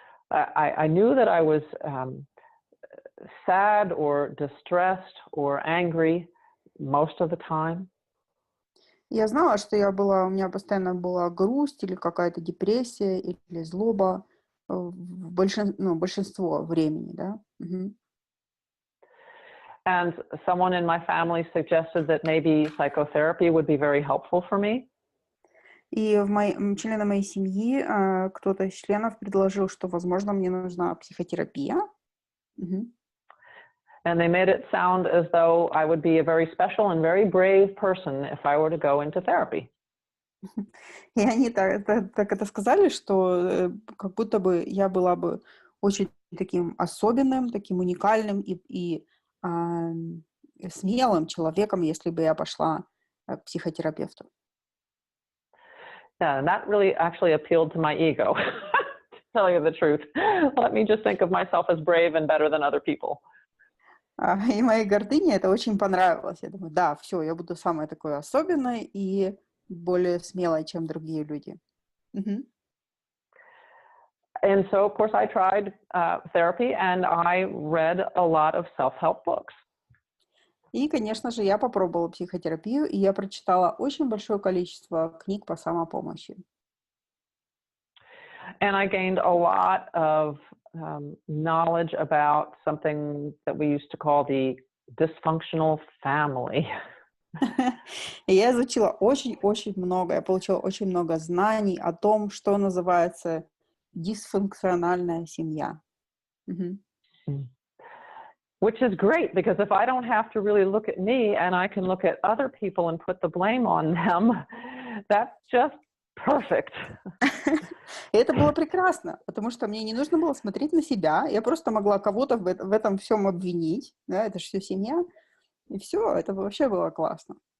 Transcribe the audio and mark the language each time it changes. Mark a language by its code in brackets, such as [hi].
[en] I knew that I was sad or distressed or angry most of the time. [ru] Я знала, что у меня постоянно была грусть или какая-то депрессия или злоба большинство времени, да. Мгм. [en] And someone in my family suggested that maybe psychotherapy would be very helpful for me. [ru] И члены моей семьи, кто-то из членов предложил, что, возможно, мне нужна психотерапия. Мгм. [en] And they made it sound as though I would be a very special and very brave person if I were to go into therapy. [ru] И они так это сказали, что как будто бы я была бы очень таким особенным, таким уникальным и смелым человеком, если бы я пошла к психотерапевту. [en] Yeah, and that really actually appealed to my ego, to tell you the truth. Let me just think of myself as brave and better than other people. [ru] И моей гордыне это очень понравилось. Я думаю, да, все, я буду самой такой особенной и более смелой, чем другие люди. Мгм. [en] And so, of course, I tried therapy and I read a lot of self-help books. [ru] И, конечно же, я попробовала психотерапию, и я прочитала очень большое количество книг по самопомощи. [en] And I gained a lot of knowledge about something that we used to call the dysfunctional family. [ru] И я изучила очень-очень много, я получила очень много знаний о том, что называется дисфункциональная семья. Мгм. [en] Which is great, because if I don't have to really look at me and I can look at other people and put the blame on them, that's just perfect. [ru] И это было прекрасно, потому что мне не нужно было смотреть на себя, я просто могла кого-то в этом всем обвинить, да, это же все семья, и все, это вообще было классно.